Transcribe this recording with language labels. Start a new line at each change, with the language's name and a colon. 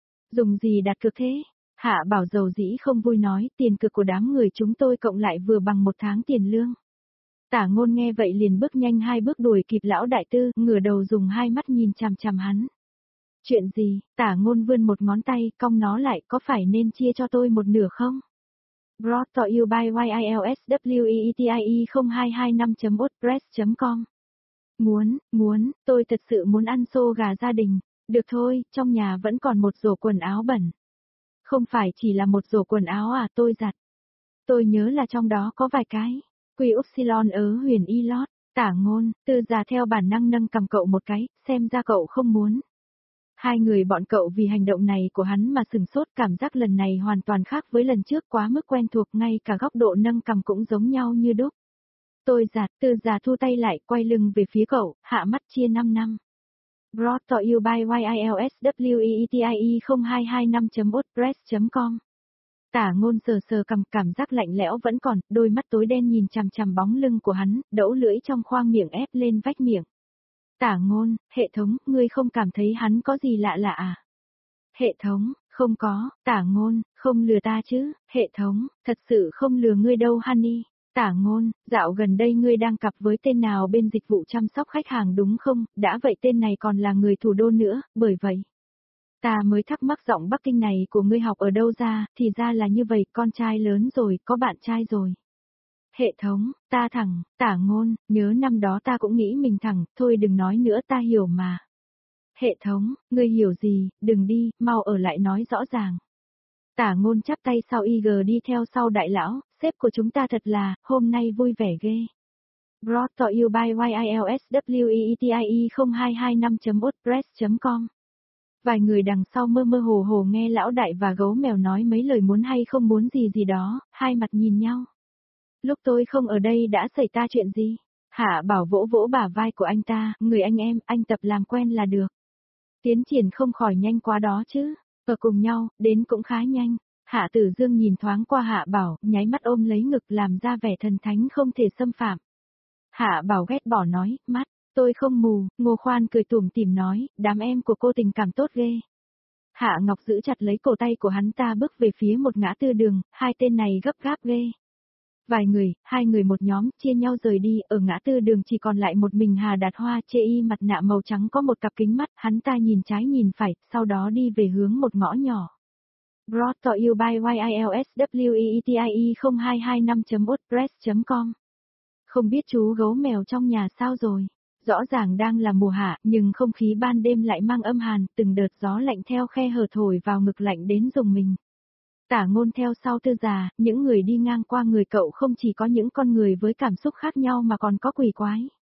Vietnamese: Dùng gì đặt cược thế? Hạ Bảo dầu dĩ không vui nói, tiền cược của đám người chúng tôi cộng lại vừa bằng một tháng tiền lương. Tả Ngôn nghe vậy liền bước nhanh hai bước đuổi kịp lão đại tư, ngửa đầu dùng hai mắt nhìn chằm chằm hắn. Chuyện gì? Tả Ngôn vươn một ngón tay, cong nó lại, có phải nên chia cho tôi một nửa không?
English: Brought to you by YILSWETIE0225.wordpress.com.
Vietnamese: Muốn, tôi thật sự muốn ăn xô gà gia đình. Được thôi, trong nhà vẫn còn một rổ quần áo bẩn. Không phải chỉ là một rổ quần áo à, tôi giặt. Tôi nhớ là trong đó có vài cái. Quy Upsilon ớ huyền y lót, Tả Ngôn, Tư Già theo bản năng nâng cầm cậu một cái, xem ra cậu không muốn. Hai người bọn cậu vì hành động này của hắn mà sửng sốt, cảm giác lần này hoàn toàn khác với lần trước, quá mức quen thuộc, ngay cả góc độ nâng cầm cũng giống nhau như đúc. Tôi giạt, Tư Già thu tay lại, quay lưng về phía cậu, hạ mắt chia 5 năm.
English: Brought to you by YILSWETIE0225.wordpress.com.
Vietnamese: Tả Ngôn sờ sờ cầm, cảm giác lạnh lẽo vẫn còn, đôi mắt tối đen nhìn chằm chằm bóng lưng của hắn, đẫu lưỡi trong khoang miệng ép lên vách miệng. Tả Ngôn, hệ thống, ngươi không cảm thấy hắn có gì lạ lạ à? Hệ thống, không có, Tả Ngôn, không lừa ta chứ, hệ thống, thật sự không lừa ngươi đâu honey. Tả Ngôn, dạo gần đây ngươi đang cặp với tên nào bên dịch vụ chăm sóc khách hàng đúng không, đã vậy tên này còn là người thủ đô nữa, bởi vậy. Ta mới thắc mắc giọng Bắc Kinh này của ngươi học ở đâu ra, thì ra là như vậy, con trai lớn rồi, có bạn trai rồi. Hệ thống, ta thẳng, Tả Ngôn, nhớ năm đó ta cũng nghĩ mình thẳng, thôi đừng nói nữa ta hiểu mà. Hệ thống, ngươi hiểu gì, đừng đi, mau ở lại nói rõ ràng. Tả Ngôn chắp tay sau IG đi theo sau đại lão, sếp của chúng ta thật là, hôm nay vui vẻ ghê.
English: Brought to you by YILSWETIE0225.wordpress.com.
Vietnamese: Vài người đằng sau mơ mơ hồ hồ nghe lão đại và gấu mèo nói mấy lời muốn hay không muốn gì gì đó, hai mặt nhìn nhau. Lúc tôi không ở đây đã xảy ra chuyện gì? Hạ Bảo vỗ vỗ bả vai của anh ta, người anh em, anh tập làm quen là được. Tiến triển không khỏi nhanh quá đó chứ, ở cùng nhau, đến cũng khá nhanh. Hạ Tử Dương nhìn thoáng qua Hạ Bảo, nháy mắt ôm lấy ngực làm ra vẻ thần thánh không thể xâm phạm. Hạ Bảo ghét bỏ nói, mắt, tôi không mù, Ngô Khoan cười tủm tỉm nói, đám em của cô tình cảm tốt ghê. Hạ Ngọc giữ chặt lấy cổ tay của hắn ta bước về phía một ngã tư đường, hai tên này gấp gáp ghê. Vài người, hai người một nhóm, chia nhau rời đi, ở ngã tư đường chỉ còn lại một mình Hà Đạt Hoa, chê y mặt nạ màu trắng có một cặp kính mắt, hắn ta nhìn trái nhìn phải, sau đó đi về hướng một ngõ nhỏ.
English: Brought to you by YILSWEETIE0225.wordpress.com.
Vietnamese: Không biết chú gấu mèo trong nhà sao rồi? Rõ ràng đang là mùa hạ, nhưng không khí ban đêm lại mang âm hàn, từng đợt gió lạnh theo khe hở thổi vào ngực lạnh đến rùng mình. Tả Ngôn theo sau Tư Già, những người đi ngang qua người cậu không chỉ có những con người với cảm xúc khác nhau mà còn có quỷ quái.